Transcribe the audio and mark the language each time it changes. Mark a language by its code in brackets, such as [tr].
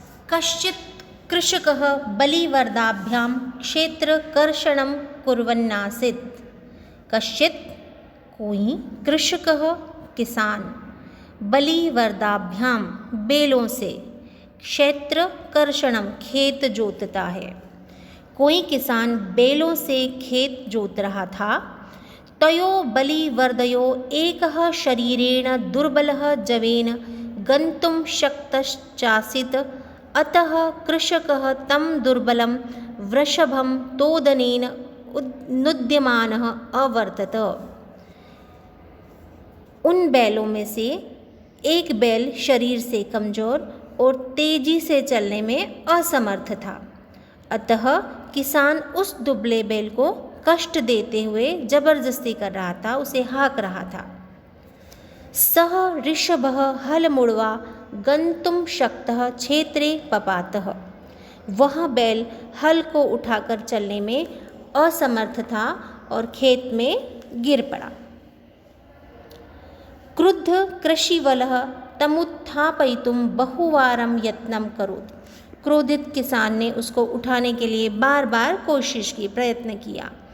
[sa] कश्चित् कृषकः बलिवर्दाभ्यां क्षेत्रकर्षणं कुर्वन्नासीत्। [hi] कश्चित् कोई कृषकः किसान बलिवर्दाभ्यां बैलों से क्षेत्रकर्षणम खेत जोतता है। कोई किसान बैलों से खेत जोत रहा था। [sa] तयो बलिवर्दयो एकः शरीरेण दुर्बलः जवेन गन्तुं शक्तश्चासीत्। अतः कृषकः तं दुर्बलं वृषभं तोदनेन नुद्यमानः अवर्तत। [hi] उन बैलों में से एक बैल शरीर से कमजोर और तेजी से चलने में असमर्थ था। अतः किसान उस दुबले बैल को कष्ट देते हुए जबरदस्ती कर रहा था, उसे हाँक रहा था। [sa] सः ऋषभः हलमुड़वा गन्तुं शक्तः क्षेत्रे पपातः। [hi] वह बैल हल को उठाकर चलने में असमर्थ था और खेत में गिर पड़ा। [sa] क्रुद्ध कृषिवलः तमुत्थापयितुं बहुवारं यत्नं करोत्। [hi] क्रोधित किसान ने उसको उठाने के लिए बार बार कोशिश की, प्रयत्न किया।